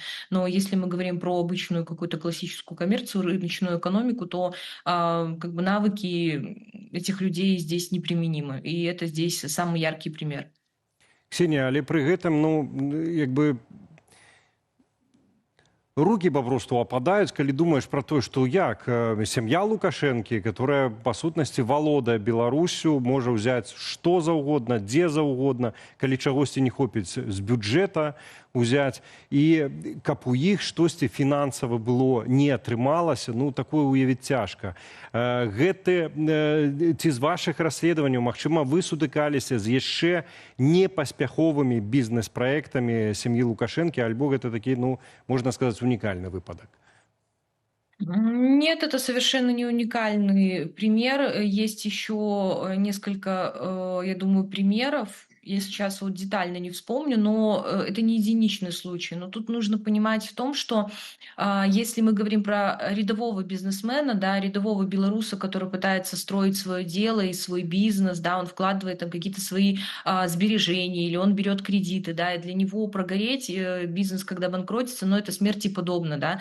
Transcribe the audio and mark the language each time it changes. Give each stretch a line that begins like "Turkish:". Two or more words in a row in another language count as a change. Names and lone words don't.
Russian: Но если мы говорим про обычную какую-то классическую коммерцию, рыночную экономику, то как бы навыки этих людей здесь неприменимы. И это здесь самый яркий пример. Ксения,
Belarusian: але при гэтым, ну, як бы
Russian: руки попросту опадают, когда думаешь про то, что як семья Лукашенко, которая
Belarusian: по сутнасці валодае Беларусью,
Russian: может взять что за угодно, где за угодно,
Belarusian: калі чагосьці не хопіць з бюджета узять, и каб у іх штосьці фінансава было не атрымалася, ну такое уявіць цяжка. Гэты ці з вашых расследаванняў, магчыма, вы сутыкаліся з яшчэ непаспяховымі бізнес-праектамі сям'і Лукашенко, альбо гэта такі, ну, можна сказаць, уникальный выпадок?
Russian: Нет, это совершенно не уникальный пример. Есть еще несколько, я думаю, примеров. Я сейчас вот детально не вспомню, но это не единичный случай. Но тут нужно понимать в том, что если мы говорим про рядового бизнесмена, да, рядового белоруса, который пытается строить свое дело и свой бизнес, да, он вкладывает там какие-то свои сбережения или он берет кредиты, да, и для него прогореть бизнес, когда банкротится, но это смерти подобно, да.